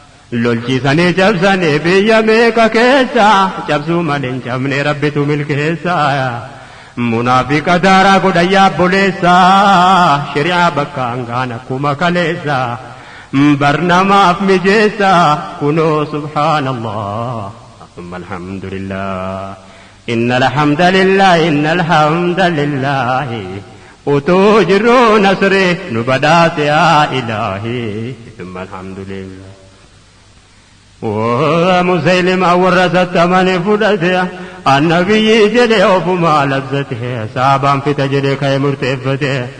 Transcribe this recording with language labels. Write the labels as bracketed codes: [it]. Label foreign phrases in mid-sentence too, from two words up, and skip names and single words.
[om] Lolchiisanii cabsanii biyya meeqa keessa, cabsuu malee hin cabne Rabbitu milkeessa. Munaafiqa daaraa godha yaa obboleessa, shari'aa bakka hangaan akkuma kaleessa. Barnamaaf mijeessa, kunoo subhaanallah. [ar] ثم الحمد لله. إن الحمد لله، إن الحمد لله. [om] Utuu jirru nasri nu badhaase yaa Ilaahi. [ar] ثم الحمد لله. [om] Waa Musaylima warra sattamani fudhate, annabiyyi jedhe ofuma labsate, saabaan fita jedhe ka'e murteeffate.